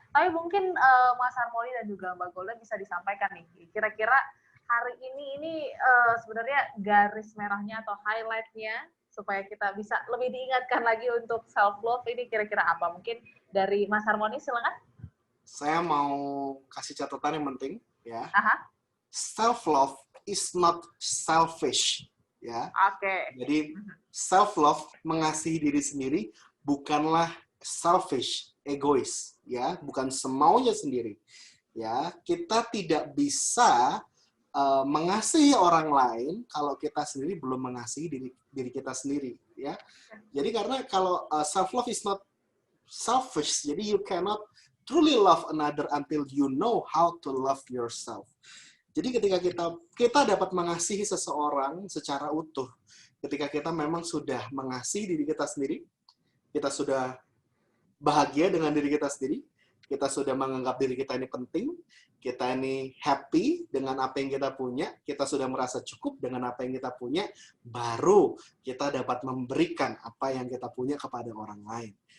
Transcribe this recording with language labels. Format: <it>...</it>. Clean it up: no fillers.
<id>Tapi mungkin Mas Harmoni dan juga Mbak Golden bisa disampaikan nih, kira-kira hari ini sebenarnya garis merahnya atau highlight-nya supaya kita bisa lebih diingatkan lagi untuk self-love ini kira-kira apa? Mungkin dari Mas Harmoni, silakan. Saya mau kasih catatan yang penting ya. Aha.</id> <en>Self-love is not selfish.</en> <id>Ya. Oke. Jadi self-love, mengasihi diri sendiri, bukanlah selfish, egois, ya, bukan semaunya sendiri. Ya, kita tidak bisa mengasihi orang lain kalau kita sendiri belum mengasihi diri kita sendiri. Ya, jadi karena kalau</id> <en>self-love is not selfish,</en> <id>jadi</id> <en>you cannot truly love another until you know how to love yourself.</en> <id>Jadi ketika kita dapat mengasihi seseorang secara utuh, ketika kita memang sudah mengasihi diri kita sendiri, kita sudah bahagia dengan diri kita sendiri, kita sudah menganggap diri kita ini penting, kita ini happy dengan apa yang kita punya, kita sudah merasa cukup dengan apa yang kita punya, baru kita dapat memberikan apa yang kita punya kepada orang lain.</id>